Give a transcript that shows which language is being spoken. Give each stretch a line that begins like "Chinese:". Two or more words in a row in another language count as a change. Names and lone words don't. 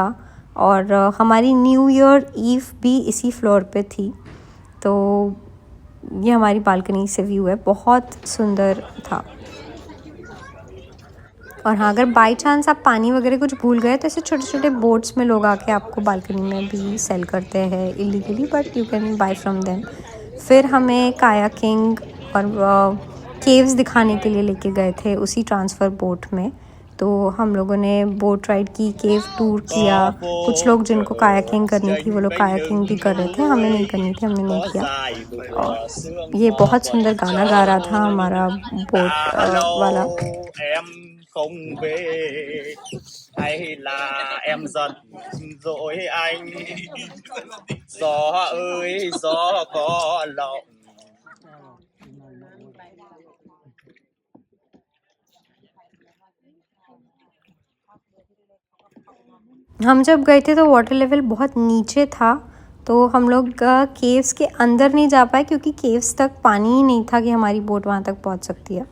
Hindi: और हमारी
English: New Year Eve
Hindi: भी इसी फ्लोर पे थी, तो ये हमारी बालकनी से व्यू है, बहुत सुंदर था। और हाँ, अगर
English: by chance
Hindi: आप पानी वगैरह कुछ भूल गए तो ऐसे छोटे छोटे बोट्स में लोग आके आपको बालकनी में भी सेल करते हैं इलीगली,
English: But you can buy from them.
Hindi: फिर हमें कायाकिंग और केव्स दिखाने के लिए लेके गए थे उसी
English: transfer boat
Hindi: में, तो हम लोगों ने
English: boat ride
Hindi: की,
English: cave tour
Hindi: किया। कुछ लोग जिनको कायाकिंग करनी थी वो लोग कायाकिंग भी कर रहे थे, हमें नहीं करनी थी, हमने नहीं किया। और ये बहुत सुंदर गाना गा रहा था हमारा बोट वाला।
Vietnamese: không về hay là em giận dỗi anh gió ơi gió có lòng
Hindi: हम जब गए थे तो
English: water level
Hindi: बहुत नीचे था, तो हम लोग केव्स के अंदर नहीं जा पाए क्योंकि केव्स तक पानी ही नहीं था कि हमारी बोट वहाँ तक पहुँच सकती है।